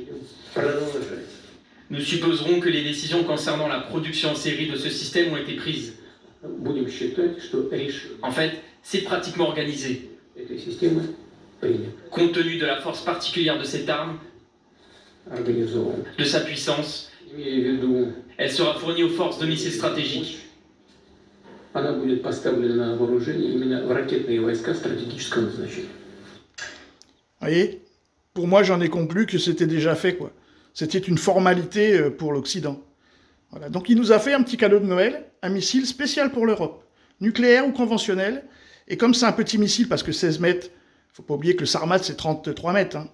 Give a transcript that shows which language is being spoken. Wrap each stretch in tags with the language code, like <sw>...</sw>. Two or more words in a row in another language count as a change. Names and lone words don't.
<fr>Nous supposerons que les décisions concernant la production en série de ce système ont été prises. En fait, c'est pratiquement organisé. Compte tenu de la force particulière de cette arme, de sa puissance, elle sera fournie aux forces de missiles stratégiques.</fr> <ru>Она будет поставлена на вооружение именно в ракетные войска стратегического назначения.</ru> <fr>voyez, pour moi, j'en ai conclu que c'était déjà fait, quoi. C'était une formalité pour l'Occident. Voilà. Donc il nous a fait un petit cadeau de Noël, un missile spécial pour l'Europe, nucléaire ou conventionnel. Et comme c'est un petit missile, parce que 16 mètres, faut pas oublier que le Sarmat c'est 33 mètres, hein.</fr>